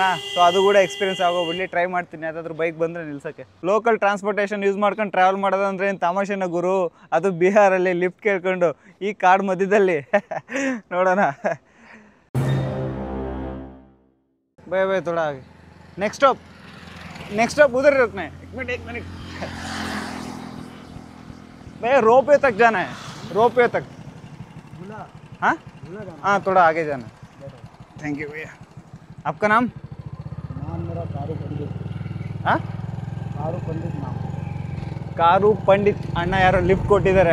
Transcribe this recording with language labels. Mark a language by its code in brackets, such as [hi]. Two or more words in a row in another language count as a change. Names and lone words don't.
[kn] ಸೊ ಅದು ಕೂಡ ಎಕ್ಸ್ಪೀರಿಯನ್ಸ್ ಆಗೋಗ್ಬಿಡ್ಲಿ, ಟ್ರೈ ಮಾಡ್ತೀನಿ ಯಾವುದಾದ್ರೂ ಬೈಕ್ ಬಂದರೆ ನಿಲ್ಸೋಕ್ಕೆ. [en] local transportation use [kn] ಮಾಡ್ಕೊಂಡು ಟ್ರಾವೆಲ್ ಮಾಡೋದಂದ್ರೆ ಏನು ತಮಾಷೆನ ಗುರು? ಅದು ಬಿಹಾರಲ್ಲಿ ಲಿಫ್ಟ್ ಕೇಳ್ಕೊಂಡು ಈ ಕಾಡು ಮಧ್ಯದಲ್ಲಿ ನೋಡೋಣ. [en] bye bye [hi] ಥೋड़ा आगे [en] next stop [hi] उधर रुकना है. एक मिनट भैया रोपवे तक जाना है. रोपवे तक हाँ हाँ थोड़ा आगे जाना है. [en] thank you [hi] भैया. आपका नाम? मेरा कारू पंडित. हाँ कारू पंडित नाम. [kn] ಕಾರು ಪಂಡಿತ್ ಅಣ್ಣ ಯಾರೋ ಲಿಫ್ಟ್ ಕೊಟ್ಟಿದ್ದಾರೆ.